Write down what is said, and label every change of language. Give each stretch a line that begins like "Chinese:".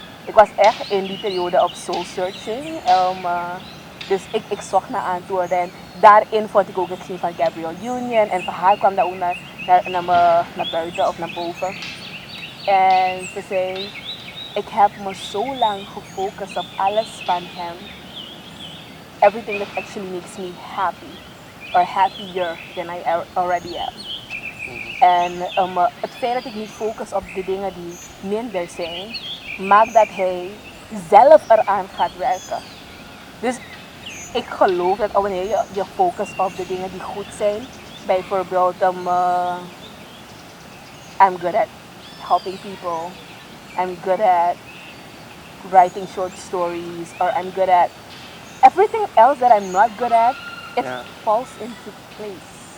Dutch: Ik was echt in die periode op soul searching. Dus ik zocht naar antwoorden. En daarin vond ik ook het zien van Gabrielle Union. En van haar kwam dat ook naar buiten of naar boven. En ze zei, ik heb me zo lang gefocust op alles van hem.
English: Everything that actually makes me happy. Or happier than I already am.
Dutch: En het feit dat ik niet focus op de dingen die minder zijn, maakt dat hij zelf eraan gaat werken. Dus ik geloof dat wanneer je focust op de dingen die goed zijn, bijvoorbeeld
English: I'm good at helping people, I'm good at writing short stories, or I'm good at everything else that I'm not good at, it falls into place.